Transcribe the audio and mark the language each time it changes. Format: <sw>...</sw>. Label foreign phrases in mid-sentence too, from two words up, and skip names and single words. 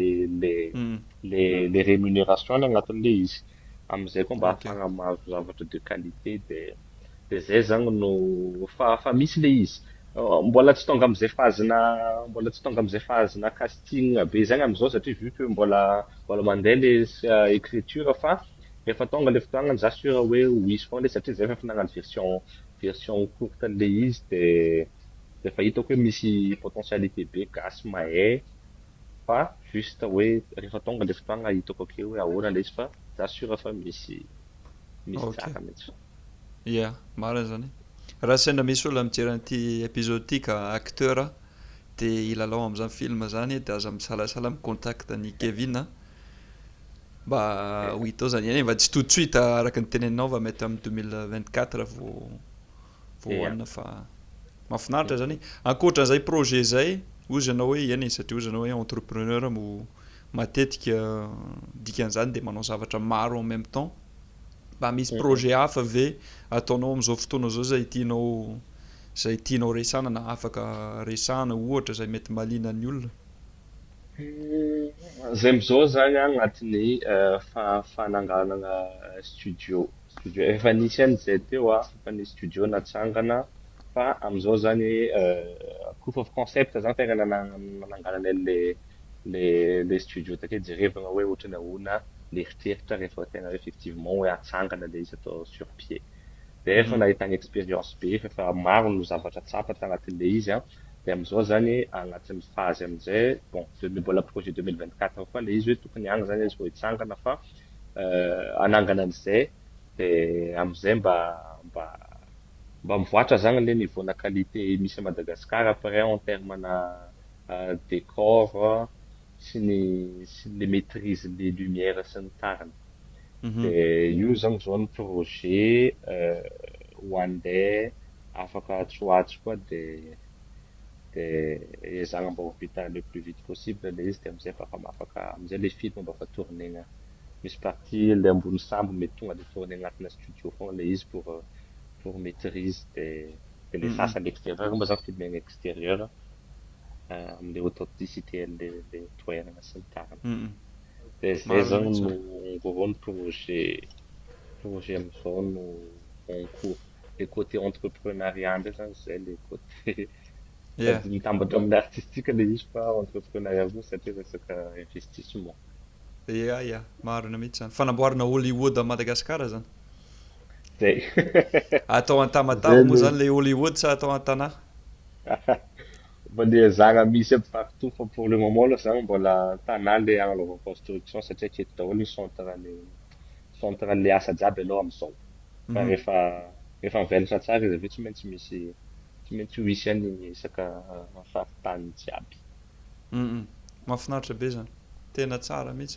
<mg>le rémunération agnatin'le izy amizay koa mba ahafahana mahazo zavatra</mg> <fr>de qualité</fr> <mg>de zay zany no fa misy le izy mbola tsy tonga amizay phase-na casting be zany amizao satria</mg> <fr>vu que</fr> <mg>mbola mandeha le écriture fa rehefa tonga le fotoagna za sûr hoe ho izy foana satria zay efa nagnano</mg> <fr>version courte</fr> <mg>le izy de fa hitako hoe misy potentialité be gasy mahay fa juste hoe rehefa tonga le fotoagna hitako akeo hoe ahoana le izy fa za sûr fa misy tsara mihitsy. Ia, marina zany. Raha sendra misy olona mijery an'ity épisode ity ka acteur de ilalao amin'izany film zany de aza misalasala micontact ny Kevin mba ho hitao zany eny mba tsy</mg> <fr>tout de suite</fr> <mg>araka ny teneninao va mety amin'ny 2024 vao hoanina fa mahafinaritra zany. Ankoatran'izay projet zay ozy ianao hoe eny satria ozy ianao hoe entrepreneur mo matetika dikan'izany de manao zavatra maro</mg> <fr>en même temps</fr> <mg>mba misy projet hafa ve ataonao amin'izao fotoana zao zay tianao resana na afaka resana ohatra zay mety mahaliana ny olona. Zay amizao zany agnatin'ny fananganana studio studio efa nisy an'izay teo efa nisy studio natsangana fa am'izao zany</mg> <en>proof of concept</en> <mg>zany tegna nananganana le studio takeo jerevana hoe ohatrany ahoana l'eritreritra rehefa tegna hoe effectivement hoe atsangana le izy atao</mg> <fr>sur pied.</fr> <mg>De efa nahitany expérience be efa maro no zavatra tsapa tagnatin'le izy de am'izao zany agnatin'ny phase am'izay bon mbola projet 2024 fa le izy hoe tokony agny zany izy vao hitsangana fa anangana an'izay de am'izay mba mivoatra zany le niveau-na qualité misy</mg> <fr>à Madagascar après en terme</fr> <mg>na décor sy ny</mg> <fr>maîtrise les lumières</fr> <mg>sy ny tariny. De io zany zao ny projet ho andeha afaka atsoatso koa de ezahana mba ho vita</mg> <fr>le plus vite possible</fr> <mg>le izy de am'izay afaka am'izay le film mba fa tourner misy partie le ambony sambo mety tonga de tourner agnatina studio fogna le izy</mg> <fr>pour maîtrise</fr> <mg>de le sasany</mg> <fr>à l'extérieur</fr> <mg>mba zany</mg> <fr>filmer à l'extérieur</fr> <mg>am'le</mg> <fr>haute authenticité</fr> <mg>le toerana sy ny tariny. De zay zany no ny projet am'izao no</mg> <fr>en cours. Le côté entrepreneuriat</fr> <mg>ndraiky zany zay</mg> <fr>le côté</fr> <mg>mitambatra amin'ny artistique le izy fa entrepreneuriat avao satria resaka investissement. Ia, marina mihitsy zany. Fanamboarana Hollywood</mg> <fr>à Madagascar</fr> <mg>zany. Zay. Atao an-tamatava moa zany le Hollywood sa atao an-tanahy? Mba le zana misy aby partout fa</mg> <fr>pour le moment là</fr> <mg>zany mbola tanà le agnanovana construction satria aketo daholo ny centre le asa jiaby aloha am'izao. Fa rehefa mivelatra tsara izy aveo tsy maintsy ho hisy any isaka faritany jiaby. Mahafinaritra be zany. Tena tsara mihitsy.</mg>